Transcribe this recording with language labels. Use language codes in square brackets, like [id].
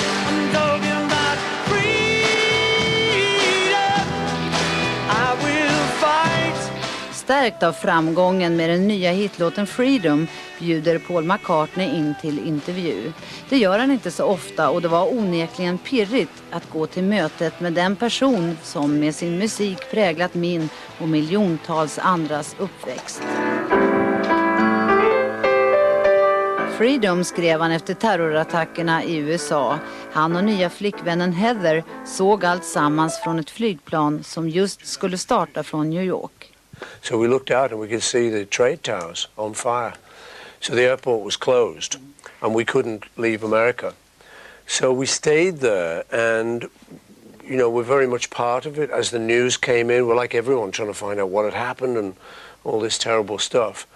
[en] I'm talking about freedom. I will fight. [sv] Stärkt av framgången med den nya hitlåten Freedom bjuder Paul McCartney in till intervju. Det gör han inte så ofta och det var onekligen pirrigt att gå till mötet med den person som med sin musik präglat min och miljontals andras uppväxt. Freedom skrev han efter terrorattackerna i USA. Han och nya flickvännen Heather såg allt sammans från ett flygplan som just skulle starta från New York. [en] So we looked out and we could see the trade towers on fire. So the airport was closed and we couldn't leave America. So we stayed there and, you know, we're very much part of it. As the news came in, we're like everyone trying to find out what had happened and all this terrible stuff.